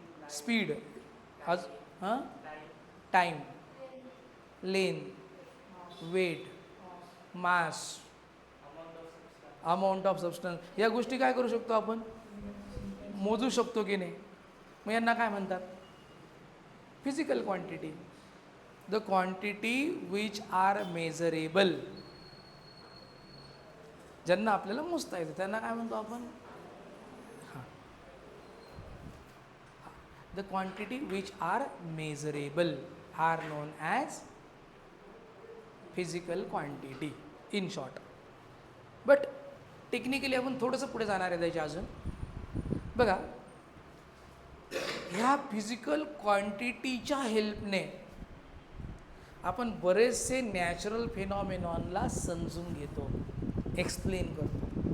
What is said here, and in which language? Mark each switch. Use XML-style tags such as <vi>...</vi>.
<mr>Speed, आज हां, time, lane, weight, mass, amount of substance, या गोष्टी काय करू शकतो आपण? मोजू शकतो की नाही? मग यांना काय म्हणतात? Physical quantity.</mr> <en>the quantity which are measurable,</en> <mr>ज्यांना आपल्याला मोजता येतं त्यांना काय म्हणतो आपण?</mr> <en>हां, the quantity which are measurable are known as physical quantity in short.</en> <mr>But technically आपण थोडंसं पुढे जाणार आहे त्याच्या अजून. बघा, ह्या फिजिकल क्वांटिटीच्या हेल्पने आपण बरेचसे नॅचरल फिनॉमिनॉनला समजून घेतो, एक्सप्लेन करतो.</mr>